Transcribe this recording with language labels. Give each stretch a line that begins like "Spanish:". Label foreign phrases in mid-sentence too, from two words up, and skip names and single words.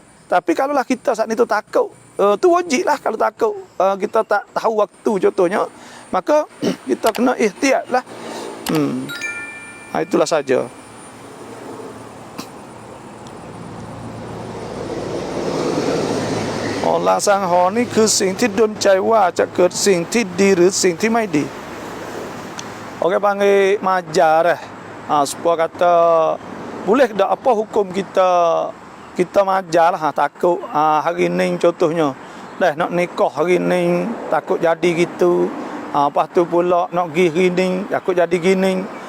Malay: Tapi kalaulah kita saat ni tu takut, tu wajib lah kalau takut. Kita tak tahu waktu contohnya. Maka kita kena ihtiyat lah. Itulah saja. Orang sang ho ni
Thai: คือสิ่งที่ดลใจว่าจะเกิดสิ่งที่ดีหรือสิ่งที่ไม่ดี
Malay: Orang panggil majar supaya kata boleh tak apa hukum kita majar lah takut hari ni contohnya nak nikah hari ni takut jadi gitu. Lepas tu pula nak pergi hari ni takut jadi gini.